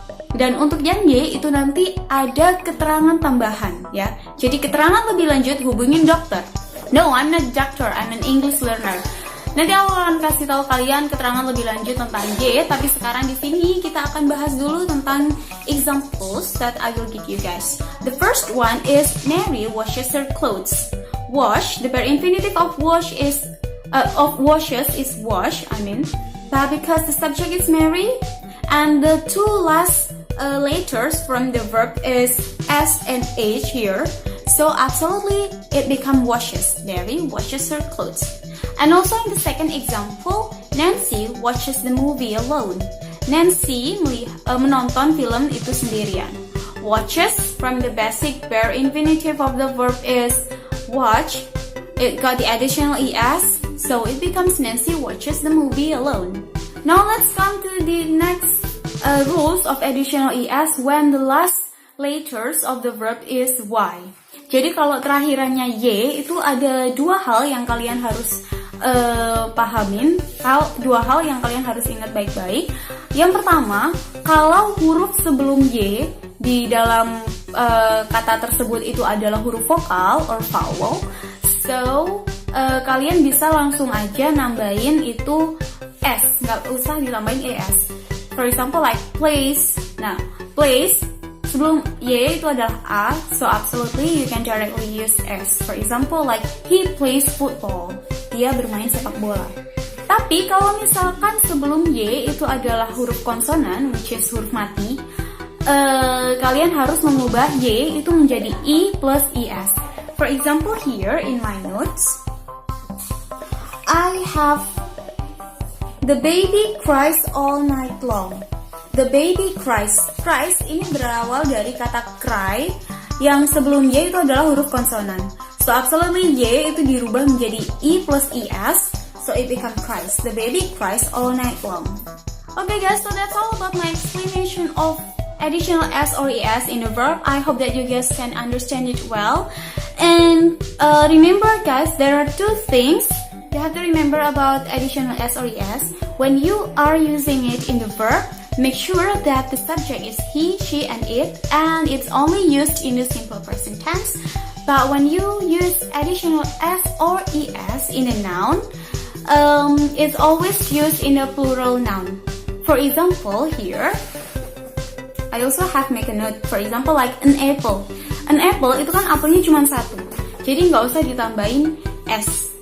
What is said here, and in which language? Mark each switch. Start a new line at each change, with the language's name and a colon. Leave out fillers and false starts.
Indonesian: Dan untuk yang y itu nanti ada keterangan tambahan ya. Jadi keterangan lebih lanjut hubungin dokter.
English: No, I'm not doctor, I'm an English learner.
Indonesian: Nanti aku akan kasih tahu kalian keterangan lebih lanjut tentang y, tapi sekarang di sini kita akan bahas dulu tentang
English: examples that I will give you guys. The first one is Mary washes her clothes. Wash, the bare infinitive of wash is washes is wash, but because the subject is Mary and the two last letters from the verb is s and h here, so absolutely it becomes washes. Mary washes her clothes. And also in the second example, Nancy watches the movie alone.
Indonesian: Nancy menonton film itu sendirian.
English: Watches, from the basic bare infinitive of the verb is watch, it got the additional es, so it becomes Nancy watches the movie alone. Now let's come to the next rules of additional es when the last letters of the verb is y.
Indonesian: Jadi kalau terakhirannya y itu ada dua hal yang kalian harus pahamin, dua hal yang kalian harus ingat baik-baik. Yang pertama, kalau huruf sebelum y di dalam kata tersebut itu adalah huruf vokal or vowel, so kalian bisa langsung aja nambahin itu s, nggak usah ditambahin es.
English: For example, like plays.
Indonesian: Nah, plays sebelum y itu adalah a,
English: so absolutely you can directly use s. For example, like he plays football.
Indonesian: Dia bermain sepak bola. Tapi kalau misalkan sebelum y itu adalah huruf konsonan,
English: which is
Indonesian: huruf mati, kalian harus mengubah y itu menjadi i plus es.
English: For example, here in my notes, I have the baby cries all night long. The baby cries.
Indonesian: Cries ini berawal dari kata cry yang sebelum y itu adalah huruf konsonan.
English: So absolutely
Indonesian: y itu dirubah menjadi i plus es.
English: So it becomes cries. The baby cries all night long. Okay guys, so that's all about my explanation of additional S or ES in a verb. I hope that you guys can understand it well. And remember guys, there are two things you have to remember about additional S or ES. When you are using it in the verb, make sure that the subject is he, she, and it, and it's only used in the simple present tense. But when you use additional S or ES in a noun, it's always used in a plural noun. For example, here, I also have make a note. For example, like an apple.
Indonesian: An apple itu kan apelnya cuma satu. Jadi nggak usah ditambahin S.